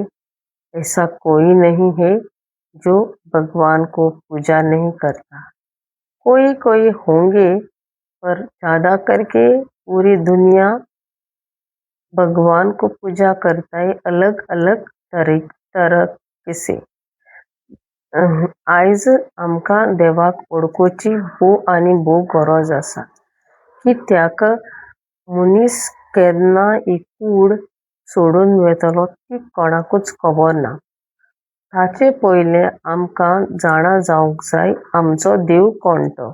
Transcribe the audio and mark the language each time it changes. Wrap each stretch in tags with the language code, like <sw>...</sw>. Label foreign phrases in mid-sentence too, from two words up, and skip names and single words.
<hi>ऐसा कोई नहीं है जो भगवान को पूजा नहीं करता। कोई कोई होंगे, पर ज़्यादा करके पूरी दुनिया भगवान को पूजा करता है अलग अलग तरह से।</hi> <kok>आयज आमकां देवाक ओळखुची भोव आनी भोव गरज आसा, कित्याक मनीस केन्ना ही कूड सोडून वेतलो ती कोणाकूच खबर ना। ताचे पयले आमकां जाणा जावंक जाय आमचो देव कोण तो।</kok>